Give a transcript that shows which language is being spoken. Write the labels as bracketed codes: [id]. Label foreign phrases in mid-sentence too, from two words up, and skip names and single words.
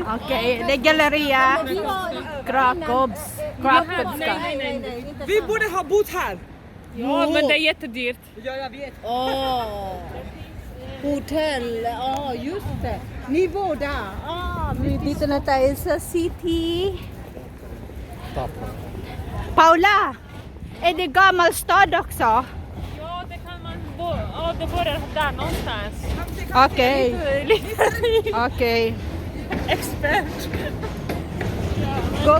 [sv] Okej, det är Galleria Krakowska. Vi borde ha bott här! Ja, men det är jättedyrt. Ja, jag vet. Hotell, just det. Ni bor där. [tl] Dito na tayo sa city. [sv] Paula, är det gammal stad också? Ja, det kan man bo. Ja, det börjar där någonstans. Okej. Okej. Expert. Go.